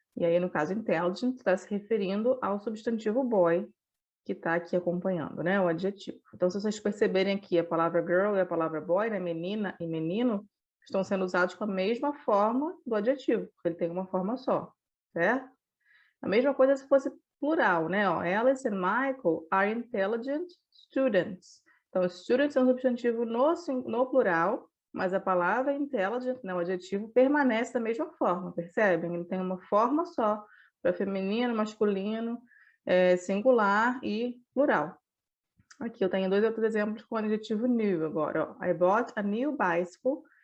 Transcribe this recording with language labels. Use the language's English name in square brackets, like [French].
[Portuguese] E aí, no caso, intelligent está se referindo ao substantivo boy, que está aqui acompanhando, né, o adjetivo. Então, se vocês perceberem aqui a palavra girl e a palavra boy, né, menina e menino, estão sendo usados com a mesma forma do adjetivo, porque ele tem uma forma só, certo? A mesma coisa se fosse plural, né? [English] Ó, Alice and Michael are intelligent students. [Portuguese] Então, students é um substantivo no plural, mas a palavra intelligent, né, o adjetivo, permanece da mesma forma, percebem? Ele tem uma forma só, para feminino, masculino, singular e plural. Aqui eu tenho dois outros exemplos com o adjetivo new agora. Ó. [English] I bought a new bicycle.